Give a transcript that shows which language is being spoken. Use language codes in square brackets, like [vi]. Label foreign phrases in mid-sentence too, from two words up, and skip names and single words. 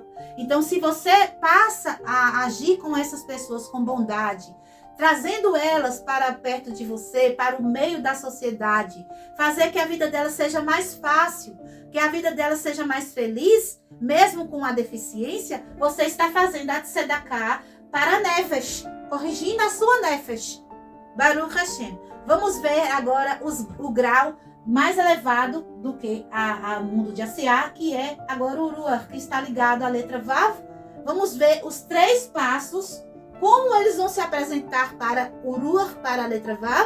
[pt] Então, se você passa a agir com essas pessoas com bondade, trazendo elas para perto de você, para o meio da sociedade, fazer que a vida delas seja mais fácil, que a vida delas seja mais feliz, mesmo com a deficiência, você está fazendo a tzedakah para a nefesh, corrigindo a sua nefesh. [he] ברוך השם. [pt] Vamos ver agora o grau mais elevado do que a mundo de Asiá, que é agora o Ruach, que está ligado à letra Vav. Vamos ver os 3 passos, como eles vão se apresentar para o Ruach, para a letra Vav.